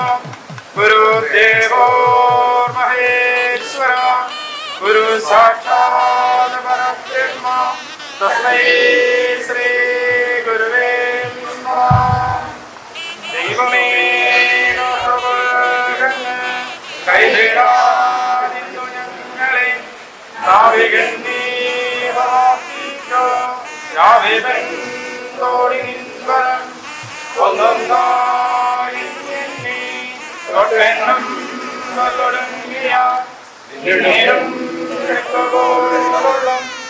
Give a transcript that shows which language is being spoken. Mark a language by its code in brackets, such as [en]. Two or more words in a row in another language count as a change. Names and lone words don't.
[sa] गुरुर्देवो महेश्वर गुरु साक्षात् परब्रह्म तस्मै श्री गुरुवे नमः। [ml] ദൈവമേ കൈവിടാതിരുന്നു ഞങ്ങളെ തോടി നിൻവരം ഒന്നൊന്നായി എണ്ണി തൊട്ടെണ്ണം തുടങ്ങിയ നേരം കൊള്ളും